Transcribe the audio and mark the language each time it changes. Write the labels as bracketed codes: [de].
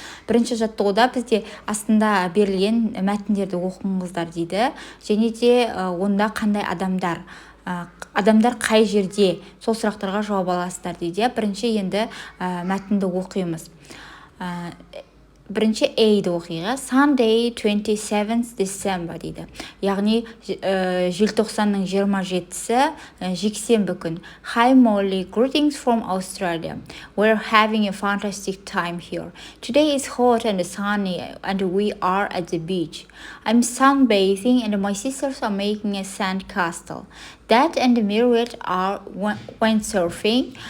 [kk] Бірінші жаттығуда бізде астында берілген мәтіндерді оқыңыздар дейді. Және де онда қандай адамдар қай жерде, сол сұрақтарға жауап аласыздар дейді. Бірінші енді мәтінді оқимыз. Бірінші A-ді оқиға. [en] Sunday 27th December [kk] дейді. Яғни желтоқсанның 27-сі жексенбі күн. [en] Hi Molly, greetings from Australia. We're having a fantastic time here. Today is hot and sunny and we are at the beach. I'm sunbathing and my sisters are making a sand castle. Dad and Myriad went surfing.